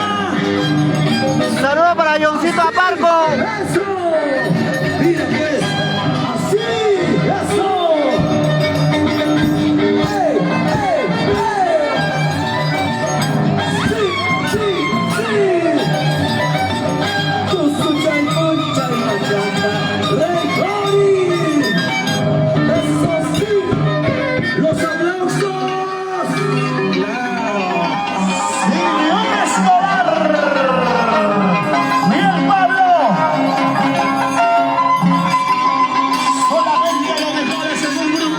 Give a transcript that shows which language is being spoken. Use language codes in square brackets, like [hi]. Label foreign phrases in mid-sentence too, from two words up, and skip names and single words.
[es] Saludos para Johncito Aparco. ¡Eso! ¡Mira pues! ¡Así! ¡Eso! ¡Ey! ¡Ey! ¡Ey! ¡Sí! ¡Sí! ¡Sí! ¡Cuscuchan, cuchan, machata! ¡Rey Juaní! ¡Eso sí! ¡Los aplausos! ¡Claro! Simeón Escobar. Bien, Pablo. Solamente los mejores en un grupo.